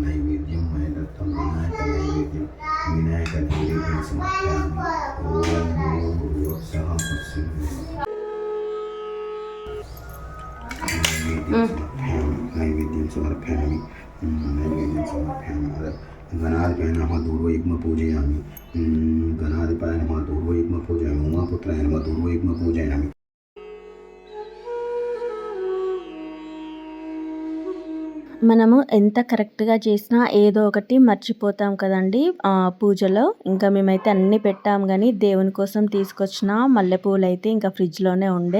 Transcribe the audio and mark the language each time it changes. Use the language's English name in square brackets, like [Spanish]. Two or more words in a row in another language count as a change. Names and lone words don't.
[Sanskrit] विनायकनैवेद्यं समर्पयामि ॐ भूर्भुवस्सुवः नैवेद्यं समर्पयामि गणाधिपाय नमः दूर्वयुग्म पूजयामि उमापुत्राय नमः दूर्वयुग्म पूजयामि [Telugu] మనము ఎంత కరెక్ట్‌గా చేసినా ఏదో ఒకటి మర్చిపోతాం కదండీ పూజలో. ఇంకా మేమైతే అన్నీ పెట్టాం గానీ, దేవుని కోసం తీసుకొచ్చిన మల్లెపూలైతే ఇంకా ఫ్రిడ్జ్‌లోనే ఉండే.